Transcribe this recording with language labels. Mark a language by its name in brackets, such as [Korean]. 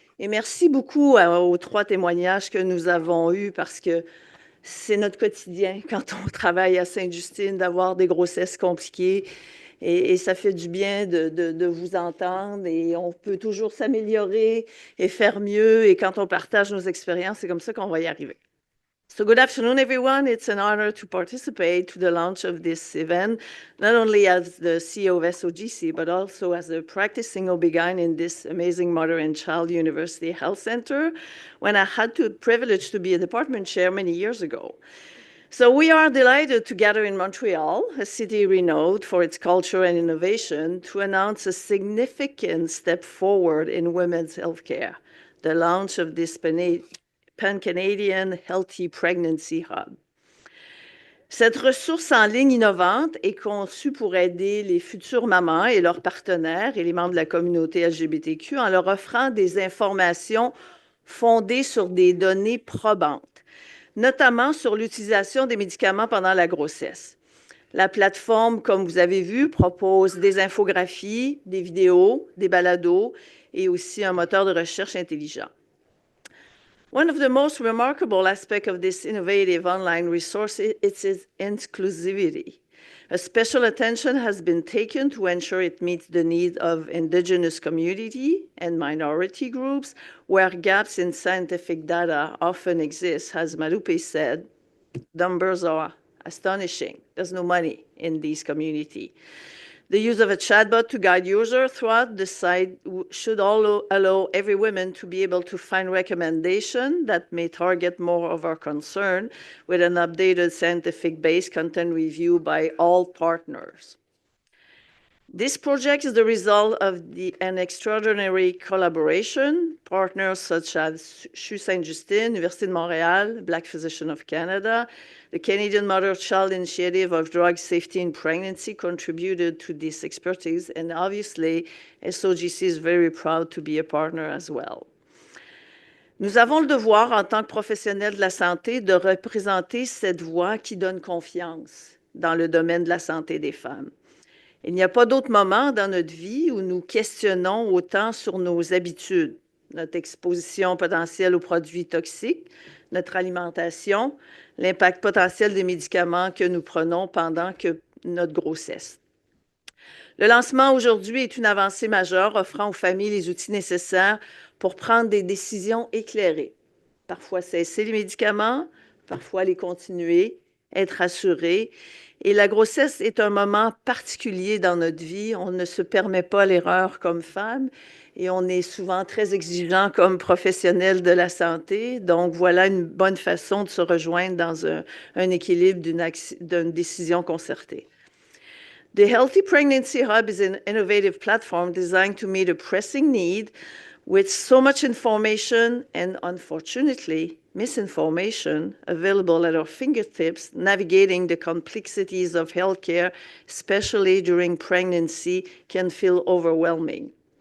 [French] Et merci beaucoup aux 3 témoignages que nous avons eus parce que c'est notre quotidien quand on travaille à Sainte-Justine d'avoir des grossesses compliquées. Et ça fait du bien de vous entendre et on peut toujours s'améliorer et faire mieux. Et quand on partage nos expériences, c'est comme ça qu'on va y arriver. [English] So good afternoon, everyone. It's an honor to participate to the launch of this event, not only as the CEO of SOGC, but also as a practicing OB-GYN in this amazing Mother and Child University Health Center, when I had the privilege to be a department chair many years ago. So we are delighted to gather in Montreal, a city renowned for its culture and innovation, to announce a significant step forward in women's healthcare, the launch of this Pan-Canadian Healthy Pregnancy Hub. [French] Cette ressource en ligne innovante est conçue pour aider les futures mamans et leurs partenaires et les membres de la communauté LGBTQ en leur offrant des informations fondées sur des données probantes, notamment sur l'utilisation des médicaments pendant la grossesse. La plateforme, comme vous avez vu, propose des infographies, des vidéos, des balados et aussi un moteur de recherche intelligent. [English] One of the most remarkable aspects of this innovative online resource is its inclusivity. A special attention has been taken to ensure it meets the needs of Indigenous community and minority groups, where gaps in scientific data often exist. As Malupe said, numbers are astonishing. There's no money in these communities. The use of a chatbot to guide users throughout the site should allow every woman to be able to find recommendations that may target more of our concern with an updated scientific-based content review by all partners. This project is the result of an extraordinary collaboration. Partners such as CHU Sainte-Justine, Université de Montréal, Black Physicians of Canada, the Canadian Mother-Child Initiative of Drug Safety in Pregnancy contributed to this expertise, and obviously, SOGC is very proud to be a partner as well. [French] Nous avons le devoir, en tant que professionnels de la santé, de représenter cette voix qui donne confiance dans le domaine de la santé des femmes. Il n'y a pas d'autre moment dans notre vie où nous questionnons autant sur nos habitudes, notre exposition potentielle aux produits toxiques, notre alimentation, l'impact potentiel des médicaments que nous prenons pendant notre grossesse. Le lancement aujourd'hui est une avancée majeure offrant aux familles les outils nécessaires pour prendre des décisions éclairées. Parfois cesser les médicaments, parfois les continuer, être assuré. Et la grossesse est un moment particulier dans notre vie. On ne se permet pas l'erreur comme femme et on est souvent très exigeant comme professionnel de la santé. Donc, voilà une bonne façon de se rejoindre dans un équilibre d'une décision concertée. [English] The Healthy Pregnancy Hub is an innovative platform designed to meet a pressing need with so much information and, unfortunately, misinformation available at our fingertips, navigating the complexities of healthcare, especially during pregnancy, can feel overwhelming.